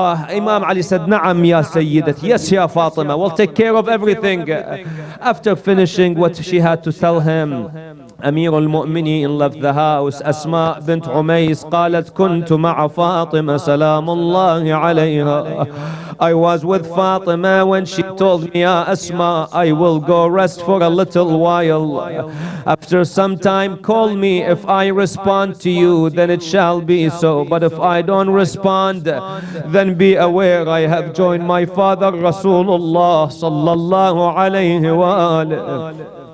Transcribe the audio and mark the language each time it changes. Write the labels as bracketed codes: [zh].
[en] Imam Ali said, Na'am ya Sayyidat, yes ya Fatima, we'll take care of everything. After finishing what she had to tell him, أمير المؤمنين left the house. [ar] أسماء بنت عميس قالت كنت مع فاطمة سلام الله عليها. [en] I was with Fatima when she told me, Ya Asma, I will go rest for a little while. After some time, call me. If I respond to you, then it shall be so. But if I don't respond, then be aware I have joined my father Rasulullah sallallahu alayhi wa alayhi.